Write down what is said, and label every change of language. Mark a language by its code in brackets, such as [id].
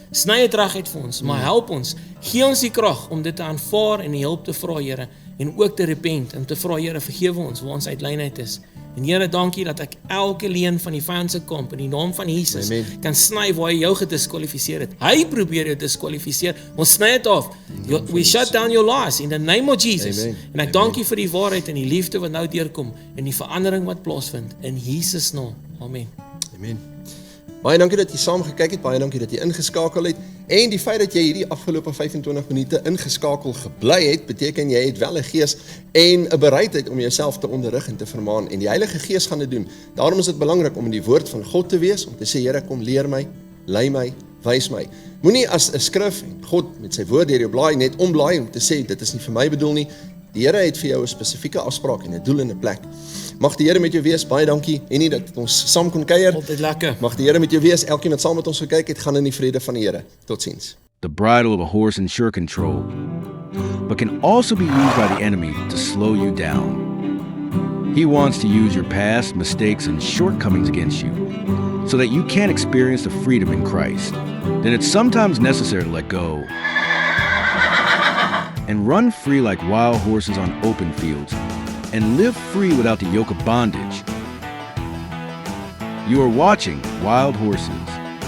[af] Sny dit reguit vir ons, maar help ons. Gee ons die krag om dit te aanvaar en die hulp te vra, Here, en ook te repent en te vra, Here, vergewe ons waar ons uit lynheid is. En Here, dankie dat ek elke leuen van die vyand se kamp in die naam van Jesus Amen. kan sny waar hy jou gediskwalifiseer het. Hy probeer jou diskwalifiseer. Ons sny dit af. [en] We shut down your lies in the name of Jesus. [af] Amen. En ek dank U vir die waarheid en die liefde wat nou deurkom en die verandering wat plaasvind in Jesus naam. Amen. Amen. Baie dankie dat jy saam gekyk het, baie dankie dat jy ingeskakel het, en die feit dat jy hierdie afgelope 25 minute ingeskakel gebly het, beteken jy het wel 'n gees en 'n bereidheid om jouself te onderrig en te vermaan, en die Heilige Gees gaan dit doen. Daarom is dit belangrik om in die woord van God te wees, om te sê, Here, kom leer my, lei my, wys my. Moenie as 'n skrif en God met sy woord deur jou blaai net omblaai om te sê, dit is nie vir my bedoel nie. Die Here het vir jou 'n spesifieke afspraak en 'n doel en 'n plek. Mag die Here met jou wees, baie dankie, en nie dat ons saam kon kuier. Altyd lekker. Mag die Here met jou wees, elkeen wat saam met ons gekyk het, gaan in die vrede van die Here. Totsiens. [en] The bridle of a horse in sure control, but can also be used by the enemy to slow you down. He wants to use your past, mistakes, and shortcomings against you, so that you can't experience the freedom in Christ. Then it's sometimes necessary to let go and run free like wild horses on open fields, and live free without the yoke of bondage. You are watching Wild Horses.